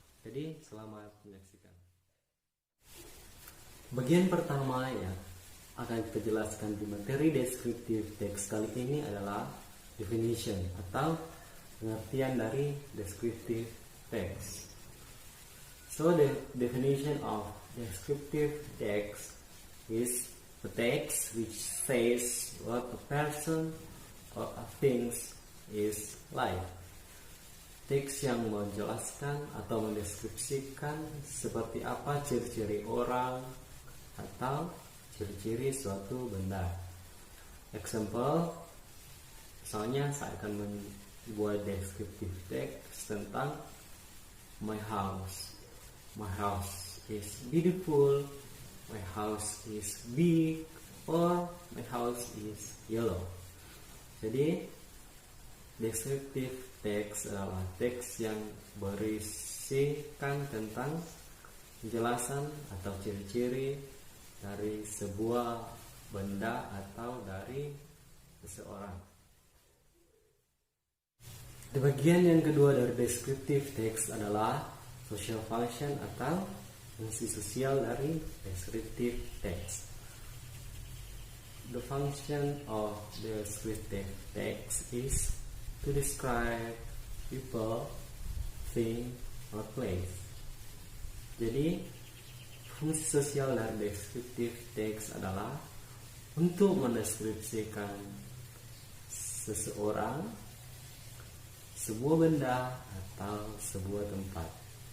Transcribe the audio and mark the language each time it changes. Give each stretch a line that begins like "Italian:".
Indonesian: Jadi selamat menyaksikan. Bagian pertama yang akan kita jelaskan di materi descriptive text kali ini adalah definition atau pengertian dari descriptive text.
English: So the definition of descriptive text is a text which says what a person or a things is like.
Indonesian: Teks yang menjelaskan atau mendeskripsikan seperti apa ciri-ciri orang atau ciri-ciri suatu benda. Example, misalnya saya akan membuat descriptive text tentang
English: my house. My house is beautiful, my house is big, or my house is yellow.
Indonesian: Jadi descriptive text adalah teks yang berisikan tentang penjelasan atau ciri-ciri dari sebuah benda atau dari seseorang. Di bagian yang kedua dari descriptive text adalah social function atau fungsi sosial dari descriptive text.
English: The function of descriptive text is to describe people, thing, or place.
Indonesian: Jadi fungsi sosial dari descriptive text adalah untuk mendeskripsikan seseorang, sebuah benda, atau sebuah tempat.